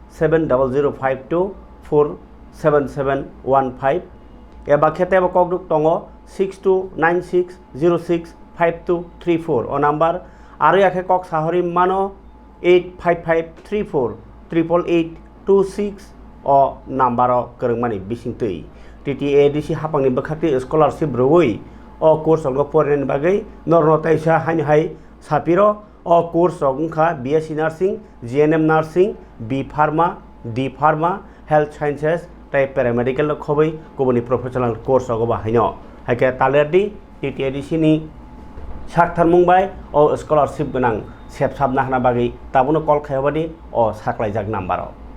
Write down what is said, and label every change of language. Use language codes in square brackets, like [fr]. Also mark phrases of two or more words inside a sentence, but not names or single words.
[brx] 7005247715 एबा खेतेबो कक दुग दङो 6296065234 अ नाम्बार आरो याखे कक साहरि मानो 855348826 अ नाम्बार गोरोंमानि बिसिंतै TTADC हापांनि बखाक्ति स्कॉलरशिप रवै अ कोर्स रग फरायनायनि बागै नरनताइसा हाय सापिरो अ कोर्स रगखा [en] BSc nursing GNM nursing B pharma D pharma health sciences [brx] tai paramedical खबै गुबुननि [en] professional course [brx] रग बाहायनो हायके तालेरदि TTADC नि साक्थार मुंबाय अ स्कॉलरशिप गोनां सेबसाबना हाना बागै ताबुनो कल खायबादि अ साख्लायजाक नाम्बाराव